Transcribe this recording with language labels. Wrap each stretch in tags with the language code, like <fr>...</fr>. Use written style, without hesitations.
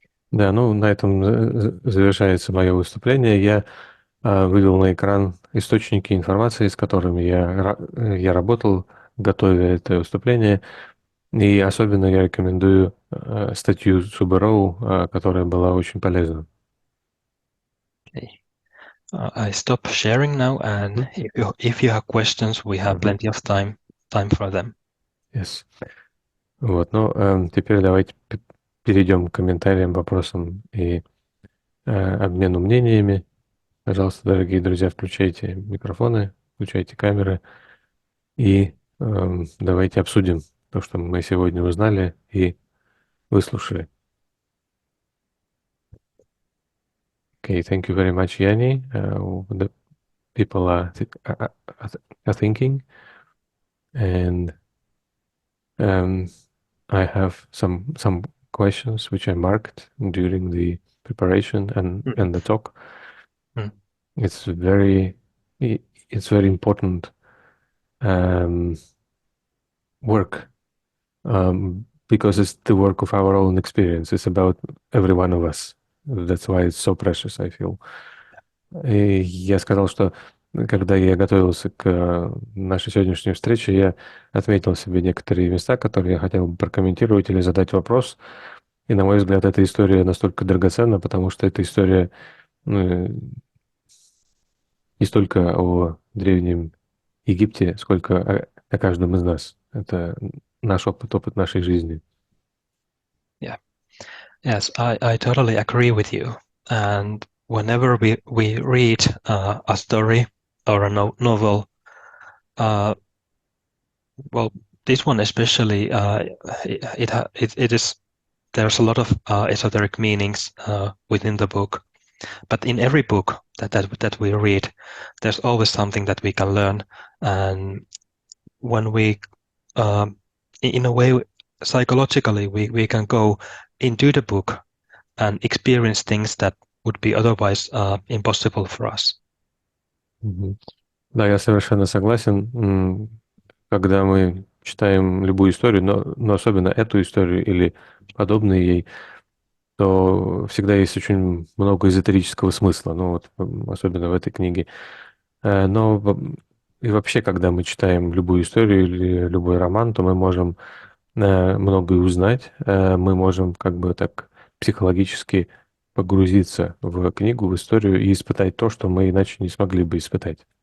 <ru>Да, ну на этом завершается мое выступление. Я вывел на экран источники информации, с которыми я работал, готовя это выступление. И особенно я рекомендую статью Субароу, которая была очень полезна.</ru> <en>Okay. I stop sharing now, and if you have questions, we have plenty of time for them. Yes.</en> <ru>Вот, ну, теперь давайте перейдем к комментариям, вопросам и обмену мнениями. Пожалуйста, дорогие друзья, включайте микрофоны, включайте камеры и давайте обсудим то, что мы сегодня узнали и выслушали.</ru> <en>Okay, thank you very much, Yanni. The people are thinking, and I have some questions which I marked during the preparation and the talk. It's very important work because it's the work of our own experience. It's about every one of us. That's why it's so precious, I feel.</en> <ru>И я сказал, что когда я готовился к нашей сегодняшней встрече, я отметил себе некоторые места, которые я хотел бы прокомментировать или задать вопрос. И, на мой взгляд, эта история настолько драгоценна, потому что эта история не столько о Древнем Египте, сколько о каждом из нас. Это наш опыт нашей жизни.</ru> <en>Yeah. Yes, I totally agree with you. And whenever we read a story or a novel, well, this one especially, it is, there's a lot of esoteric meanings within the book. But in every book that we read, there's always something that we can learn. And when we, in a way, psychologically, we can go into the book and experience things that would be otherwise impossible for us.</en> <ru>Да, я совершенно согласен. Когда мы читаем любую историю, но особенно эту историю или подобные ей, то всегда есть очень много эзотерического смысла, ну вот, особенно в этой книге. Но и вообще, когда мы читаем любую историю или любой роман, то мы можем многое узнать, мы можем как бы так психологически погрузиться в книгу, в историю и испытать то, что мы иначе не смогли бы испытать.</ru>